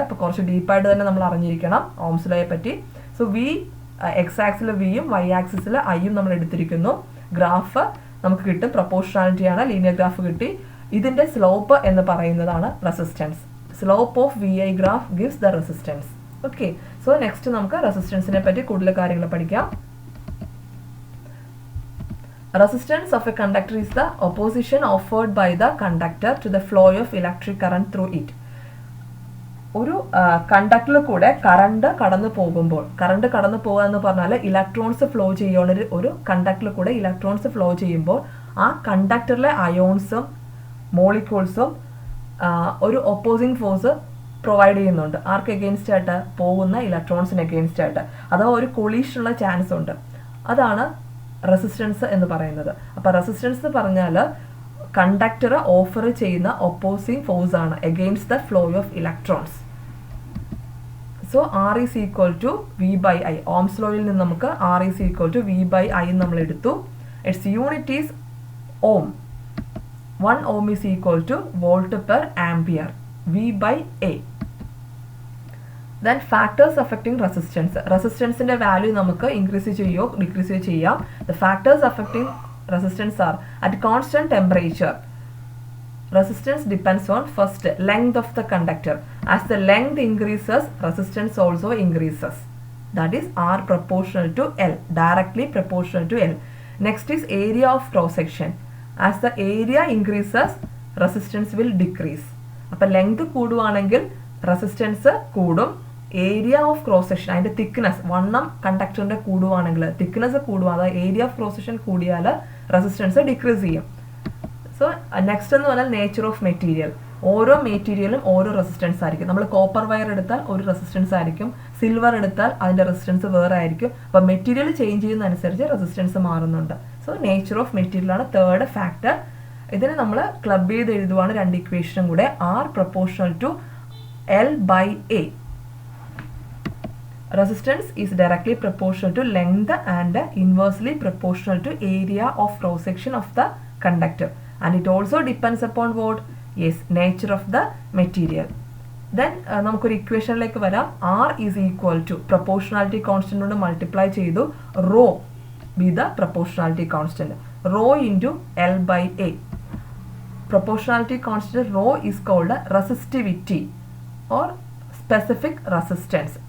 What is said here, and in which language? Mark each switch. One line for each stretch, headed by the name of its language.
Malayalam: അപ്പോൾ കുറച്ച് ഡീപ്പായിട്ട് തന്നെ നമ്മൾ അറിഞ്ഞിരിക്കണം ഓംസ് ലോയെ പറ്റി. സോ വി എക്സ് ആക്സിൽ വിയും വൈ ആക്സിസിൽ ഐയും നമ്മൾ എടുത്തിരിക്കുന്നു. ഗ്രാഫ് നമുക്ക് കിട്ടും, പ്രൊപ്പോർഷണാലിറ്റി ആണ്, ലീനിയർ ഗ്രാഫ് കിട്ടി. ഇതിന്റെ സ്ലോപ്പ് എന്ന് പറയുന്നതാണ് resistance.
English: Slope of V I graph gives the resistance.
Malayalam: Okay, so next നമുക്ക് റെസിസ്റ്റൻസിനെ പറ്റി കൂടുതൽ കാര്യങ്ങൾ പഠിക്കാം.
English: Resistance of a conductor is the opposition offered by the conductor to the flow of electric current through it.
Malayalam: ഒരു കണ്ടക്ടറിൽ കൂടെ current കടന്നു പോകുമ്പോൾ, current കടന്നു പോകുക എന്ന് പറഞ്ഞാൽ ഇലക്ട്രോൺസ് ഫ്ലോ ചെയ്യുന്ന ഒരു കണ്ടക്ടറിൽ കൂടെ ഇലക്ട്രോൺസ് ഫ്ലോ ചെയ്യുമ്പോൾ ആ കണ്ടക്ടറിലെ അയോൺസും മോളിക്യൂൾസും ഒരു ഒപ്പോസിംഗ് ഫോഴ്സ് പ്രൊവൈഡ് ചെയ്യുന്നുണ്ട്. ആർക്ക് എഗെയിൻസ്റ്റ് ആയിട്ട്? പോകുന്ന ഇലക്ട്രോൺസിന് എഗെയിൻസ്റ്റ് ആയിട്ട്. അഥവാ ഒരു കൊളീഷനുള്ള ചാൻസ് ഉണ്ട്. അതാണ് റെസിസ്റ്റൻസ് എന്ന് പറയുന്നത്. അപ്പോൾ റെസിസ്റ്റൻസ് എന്ന് പറഞ്ഞാൽ കണ്ടക്ടർ ഓഫർ ചെയ്യുന്ന ഒപ്പോസിംഗ് ഫോഴ്സ് ആണ്
English: Against the flow of electrons. So R is equal to V by I.
Malayalam: Ohm's ലോയിൽ നിന്ന് നമുക്ക്
English: R is equal to V by I
Malayalam: നമ്മൾ എടുത്തു.
English: Its unit is ohm. 1 ohm is equal to volt per ampere. V by A. Then factors affecting resistance.
Malayalam: റെസിസ്റ്റൻസിന്റെ value നമുക്ക് increase ചെയ്യുകയോ decrease ചെയ്യുകയോ ചെയ്യാം.
English: The factors affecting resistance are at constant temperature. Resistance depends on first length of the conductor. As the length increases, resistance also increases. That is R proportional to L, directly proportional to L. Next is area of cross section. As the area increases, resistance will decrease.
Malayalam: അപ്പോൾ length കൂടുവാണെങ്കിൽ resistance കൂടും. Area of cross section, അതിൻ്റെ thickness, വണ്ണം കണ്ടക്ടറിൻ്റെ കൂടുവാണെങ്കിൽ thickness കൂടുക, അതായത് area of cross section കൂടിയാൽ resistance decrease ചെയ്യും. So next എന്ന് പറഞ്ഞാൽ നേച്ചർ ഓഫ് മെറ്റീരിയൽ. ഓരോ മെറ്റീരിയലും ഓരോ റെസിസ്റ്റൻസ് ആയിരിക്കും. നമ്മൾ കോപ്പർ വയർ എടുത്താൽ ഒരു റെസിസ്റ്റൻസ് ആയിരിക്കും, സിൽവർ എടുത്താൽ അതിൻ്റെ റെസിസ്റ്റൻസ് വേറെ ആയിരിക്കും. അപ്പോൾ മെറ്റീരിയൽ ചേഞ്ച് ചെയ്യുന്നതനുസരിച്ച് റെസിസ്റ്റൻസ് മാറുന്നുണ്ട്. സോ നേച്ചർ ഓഫ് മെറ്റീരിയൽ ആണ് തേർഡ് ഫാക്ടർ. ഇതിനെ നമ്മൾ ക്ലബ് ചെയ്ത് എഴുതുവാണ് രണ്ട് ഇക്വേഷനും കൂടെ.
English: R proportional to L by A. Resistance is directly proportional to length and inversely proportional to area of cross section of the conductor, and it also depends upon what? Yes, nature of the material.
Malayalam: Then നമുക്കൊരു ഇക്വേഷനിലേക്ക് വരാം.
English: R is equal to proportionality constant
Malayalam: കൊണ്ട് multiply ചെയ്തു
English: rho be the proportionality constant, rho into L by A. Proportionality constant rho is called resistivity or specific resistance.